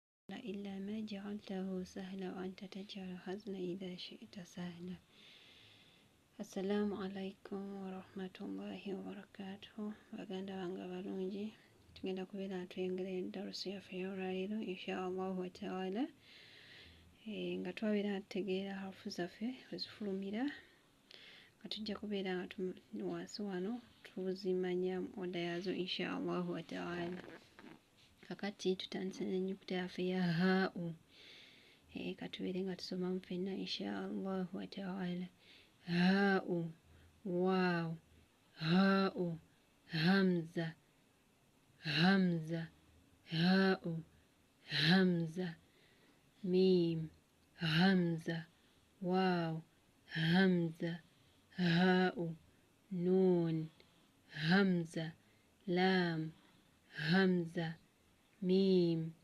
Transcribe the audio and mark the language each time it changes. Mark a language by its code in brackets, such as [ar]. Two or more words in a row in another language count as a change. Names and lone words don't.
[ar] إلا ما جعلته سهلا وأنت تجعل الحزن إذا شئت سهلا. السلام عليكم ورحمة الله وبركاته. [lg] Baganda bange balungi, tugenda kubeera twengera eddalusi yaffe y'olwaliro [ar] إن شاء الله وتعالى, [lg] nga twabeera tutegeera harufu zaffe wezifulumira, nga tujja kubeera nga wansi wano tuzimanya oda yazo [ar] إن شاء الله وتعالى. [lg] Kakati tutandise n'ennyukuta yaffe ya haa'u, katubeere nga tusomamu ffenna [ar] إن شاء الله وتعالى. هاء واو هاء همزة همزة هاء همزة ميم همزة واو همزة هاء نون همزة لام همزة ميم